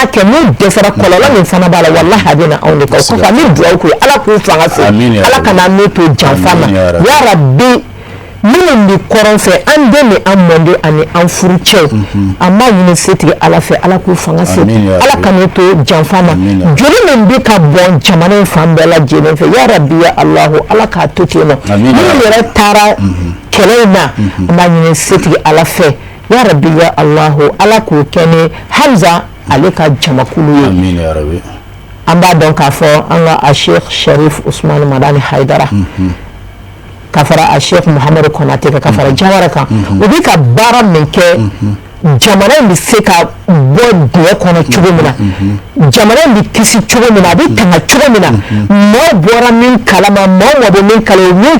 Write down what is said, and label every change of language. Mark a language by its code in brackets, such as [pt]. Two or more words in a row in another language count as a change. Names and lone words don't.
[bm] kɛ n'u dɛsɛra kɔlɔlɔ min fana b'a la wallahi a bɛ na anw de kan o kɔfɛ an bɛ duwawu k'u ye ala k'u fanga se ala kana n'u to janfa ma [ar] يا ربي [bm] minnu bi kɔrɔn fɛ an den ni an mɔden ani an furucɛw an b'a ɲini setigi ala fɛ ala k'u fanga se ala ka n'u to janfa ma joli min bɛ ka bɔn jamana in fan bɛɛ lajɛlen fɛ [ar] يا ربي يا الله [bm] ala k'a to ten nɔ minnu yɛrɛ taara kɛlɛ in na an b'a ɲini setigi ala fɛ [ar] يا ربي يا الله [bm] ala k'o kɛ ni Hamza ale ka jamakulu ye an b'a dɔn k'a fɔ an ka a Sheikh Sharif Usman Madani Haidara ka fara a Sheikh Muhammadu Konate ka fara Jawara kan u bɛ ka baara min kɛ jamana in bɛ se ka bɔ dingɛ kɔnɔ cogo min na jamana in bɛ kisi cogo min na a bɛ tanga cogo min na maaw bɔra min kalama maaw bɛ min kala min